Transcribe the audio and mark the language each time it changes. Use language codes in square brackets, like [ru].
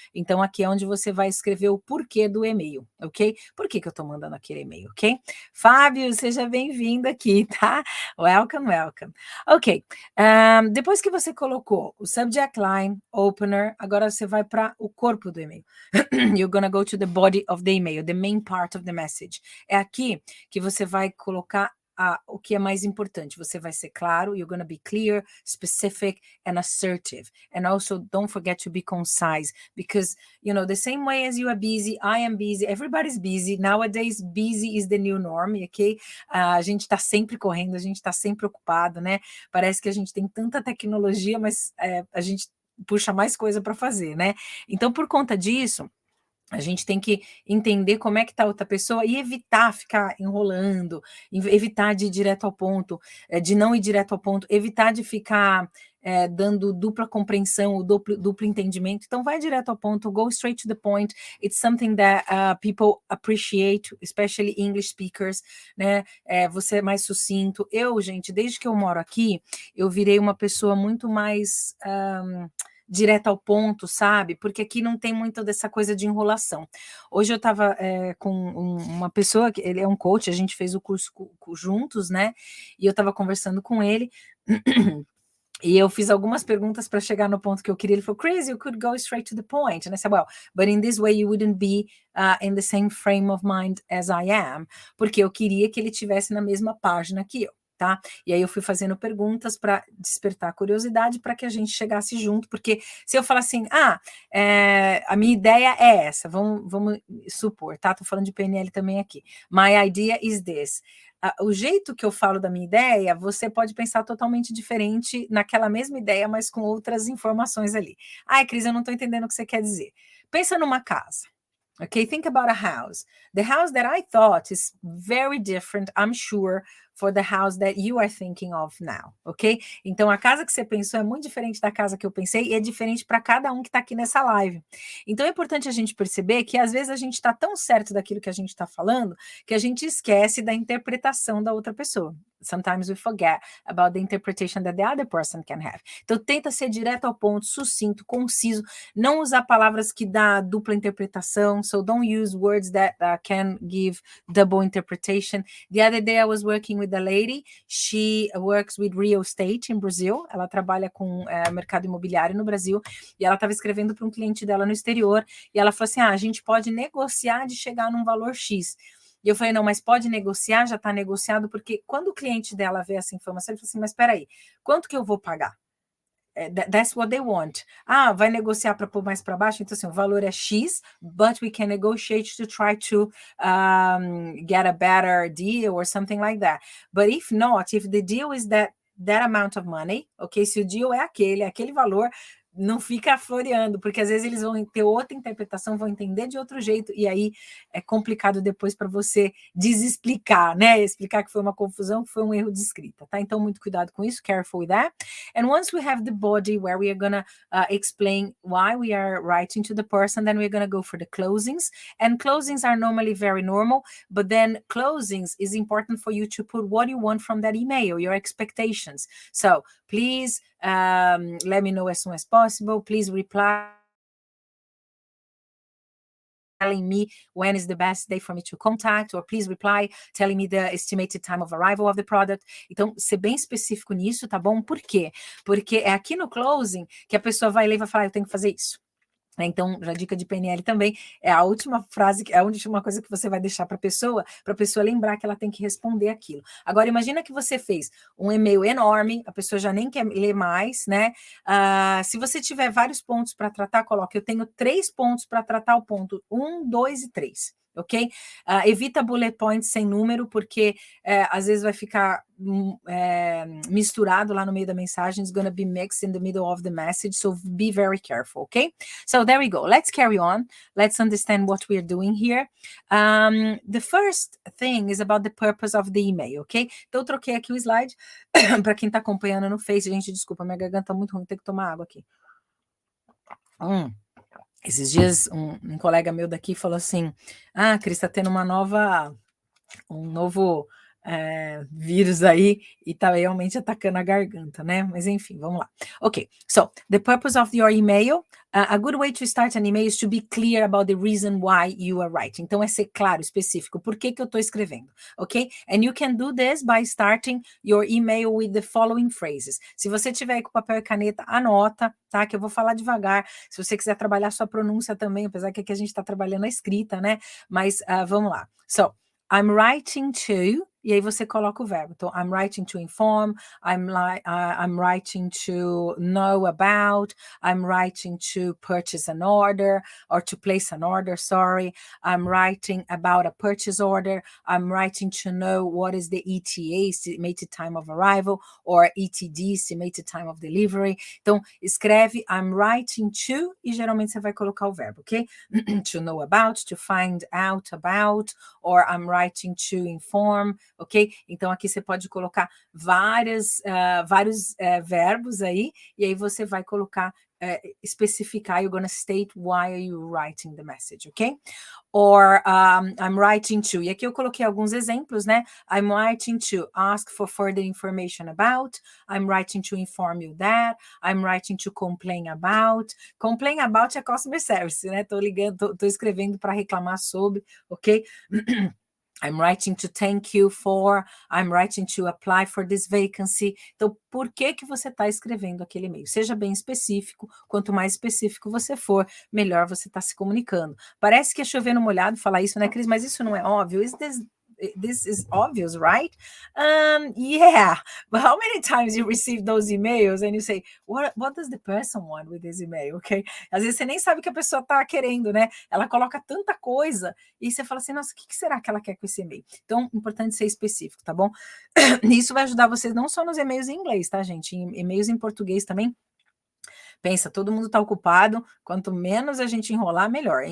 [pt] Então, aqui é onde você vai escrever o porquê do e-mail, ok? Por que eu estou mandando aquele e-mail, ok? Fábio, seja bem-vindo aqui, tá? [en] Welcome, welcome. [pt] Ok, depois que você colocou o subject line, opener, agora você vai para o corpo do e-mail. [en] You're gonna go to the body of the email, the main part of the message. [pt] É aqui que você vai colocar o que é mais importante. Você vai ser claro, [en] you're going to be clear, specific, and assertive. And also, don't forget to be concise, because, you know, the same way as you are busy, I am busy, everybody's busy. Nowadays, busy is the new norm, ok? [pt] A gente está sempre correndo, a gente está sempre ocupado, né? Parece que a gente tem tanta tecnologia, mas a gente puxa mais coisa para fazer, né? Então, por conta disso, a gente tem que entender como é que está outra pessoa e evitar ficar enrolando, evitar de ir direto ao ponto, de não ir direto ao ponto, evitar de ficar dando dupla compreensão, ou duplo entendimento. Então, vai direto ao ponto, [en] go straight to the point. It's something that people appreciate, especially English speakers, né? [pt] Você é mais sucinto. Gente, desde que eu moro aqui, eu virei uma pessoa muito mais direto ao ponto, sabe? Porque aqui não tem muito dessa coisa de enrolação. Hoje eu estava com uma pessoa, que ele é um coach, a gente fez o curso juntos, né? E eu estava conversando com ele, e eu fiz algumas perguntas para chegar no ponto que eu queria. Ele falou, Chris, [en] you could go straight to the point. And I said, well, but in this way you wouldn't be in the same frame of mind as I am, [pt] porque eu queria que ele tivesse na mesma página que eu. Tá? E aí eu fui fazendo perguntas para despertar a curiosidade para que a gente chegasse junto, porque se eu falar assim, a minha ideia é essa, vamos supor, tá? Tô falando de PNL também aqui. [en] My idea is this. [pt] O jeito que eu falo da minha ideia, você pode pensar totalmente diferente naquela mesma ideia, mas com outras informações ali. Ai, Cris, eu não estou entendendo o que você quer dizer. Pensa numa casa. [en] Okay, think about a house. The house that I thought is very different, I'm sure, for the house that you are thinking of now, ok? [pt] Então, a casa que você pensou é muito diferente da casa que eu pensei e é diferente para cada um que está aqui nessa live. Então, é importante a gente perceber que, às vezes, a gente está tão certo daquilo que a gente está falando que a gente esquece da interpretação da outra pessoa. [en] Sometimes we forget about the interpretation that the other person can have. [pt] Então, tenta ser direto ao ponto, sucinto, conciso, não usar palavras que dá dupla interpretação, [en] so don't use words that can give double interpretation. The other day I was working with a lady, she works with real estate in Brazil, [pt] ela trabalha com mercado imobiliário no Brasil, e ela estava escrevendo para um cliente dela no exterior, e ela falou assim, a gente pode negociar de chegar num valor X. E eu falei, não, mas pode negociar, já está negociado, porque quando o cliente dela vê essa informação, ele falou assim, mas espera aí, quanto que eu vou pagar? [en] That's what they want. [pt] Vai negociar para pôr mais para baixo? Então, assim, o valor é X, [en] but we can negotiate to try to get a better deal or something like that. But if not, if the deal is that amount of money, ok? [pt] Se o deal é aquele valor, não fica floreando, porque às vezes eles vão ter outra interpretação, vão entender de outro jeito, e aí é complicado depois para você desexplicar, né? Explicar que foi uma confusão, que foi um erro de escrita, tá? Então, muito cuidado com isso, [en] careful with that. And once we have the body where we are gonna explain why we are writing to the person, then we're gonna go for the closings. And closings are normally very normal, but then closings is important for you to put what you want from that email, your expectations. So please let me know as soon as possible. Please reply telling me when is the best day for me to contact, or please reply telling me the estimated time of arrival of the product. [pt] Então, ser bem específico nisso, tá bom? Por quê? Porque é aqui no closing que a pessoa vai ler e vai falar, eu tenho que fazer isso. Então, já dica de PNL também, é a última frase, é a última coisa que você vai deixar para a pessoa lembrar que ela tem que responder aquilo. Agora, imagina que você fez um e-mail enorme, a pessoa já nem quer ler mais, né? Se você tiver vários pontos para tratar, coloque, eu tenho 3 pontos para tratar, o ponto 1, 2 e 3. Ok? Evita bullet points sem número, porque às vezes vai ficar misturado lá no meio da mensagem. [en] It's gonna be mixed in the middle of the message, so be very careful, okay? So there we go. Let's carry on. Let's understand what we're doing here. The first thing is about the purpose of the email, ok? [pt] Então eu troquei aqui o slide para quem está acompanhando no Face. Gente, desculpa, minha garganta tá muito ruim, tem que tomar água aqui. Esses dias, um colega meu daqui falou assim, Cris, tá tendo um novo vírus aí, e tá realmente atacando a garganta, né? Mas enfim, vamos lá. [en] Ok, so, the purpose of your email, a good way to start an email is to be clear about the reason why you are writing. [pt] Então, é ser claro, específico, por que eu tô escrevendo, ok? [en] And you can do this by starting your email with the following phrases. [pt] Se você tiver aí com papel e caneta, anota, tá? Que eu vou falar devagar. Se você quiser trabalhar sua pronúncia também, apesar que aqui a gente tá trabalhando a escrita, né? Mas vamos lá. [en] So, I'm writing to, [pt] e aí você coloca o verbo. [en] Então, I'm writing to inform, I'm writing to know about, I'm writing to purchase an order, or to place an order, sorry. I'm writing about a purchase order, I'm writing to know what is the ETA, estimated time of arrival, or ETD, estimated time of delivery. [pt] Então, escreve [en] I'm writing to, [pt] e geralmente você vai colocar o verbo, ok? [en] To know about, to find out about, or I'm writing to inform, ok? [pt] Então, aqui você pode colocar vários verbos aí, e aí você vai colocar, especificar, [en] you're gonna state why are you writing the message, [pt] ok? [en] Or I'm writing to, [pt] e aqui eu coloquei alguns exemplos, né? [en] I'm writing to ask for further information about, I'm writing to inform you that, I'm writing to complain about. Complain about [pt] é customer service, né? Tô escrevendo para reclamar sobre, ok? [en] I'm writing to thank you for, I'm writing to apply for this vacancy. [pt] Então, por que você está escrevendo aquele e-mail? Seja bem específico, quanto mais específico você for, melhor você está se comunicando. Parece que é chover no molhado falar isso, né, Cris? Mas isso não é óbvio. [en] This is obvious, right? Yeah, but how many times you receive those emails and you say, what does the person want with this email, okay? [pt] Às vezes você nem sabe o que a pessoa está querendo, né? Ela coloca tanta coisa e você fala assim, nossa, o que será que ela quer com esse e-mail? Então, importante ser específico, tá bom? Isso vai ajudar vocês não só nos e-mails em inglês, tá, gente? Em e-mails em português também. Pensa, todo mundo está ocupado, quanto menos a gente enrolar, melhor.